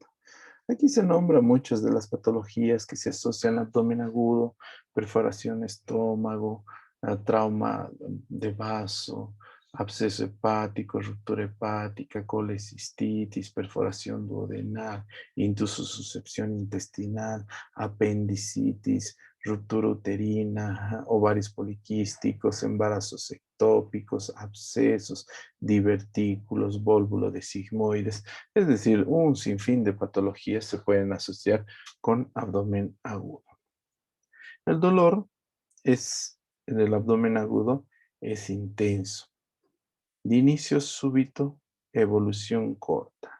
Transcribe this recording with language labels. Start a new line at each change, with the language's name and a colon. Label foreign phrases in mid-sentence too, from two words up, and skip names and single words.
Spanish: Aquí se nombran muchas de las patologías que se asocian al abdomen agudo, perforación estómago, trauma de vaso, absceso hepático, ruptura hepática, colecistitis, perforación duodenal, intusosuscepción intestinal, apendicitis, ruptura uterina, ovarios poliquísticos, embarazos ectópicos, abscesos, divertículos, vólvulo de sigmoides. Es decir, un sinfín de patologías se pueden asociar con abdomen agudo. El dolor en el abdomen agudo es intenso, de inicio súbito, evolución corta.